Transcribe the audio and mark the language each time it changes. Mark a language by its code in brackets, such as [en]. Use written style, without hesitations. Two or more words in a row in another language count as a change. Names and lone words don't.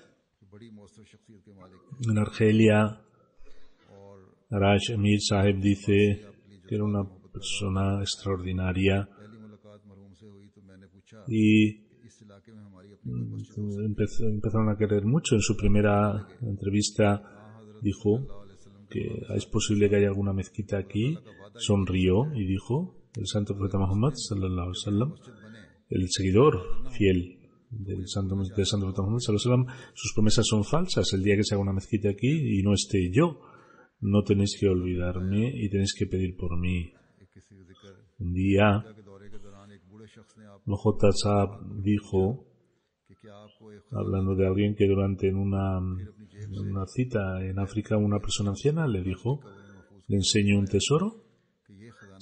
[es] En Argelia, Raj Amir Sahib dice que era una persona extraordinaria, y empezaron a querer mucho. En su primera entrevista dijo que es posible que haya alguna mezquita aquí. Sonrió y dijo: el santo profeta Muhammad [ar] صلى الله عليه وسلم, [es] el seguidor fiel del santo profeta Muhammad [ar] صلى الله عليه وسلم, [es] sus promesas son falsas. El día que se haga una mezquita aquí y no esté yo, no tenéis que olvidarme y tenéis que pedir por mí. Un día Bajota Saab dijo, hablando de alguien que durante en una cita en África, una persona anciana le dijo: le enseño un tesoro.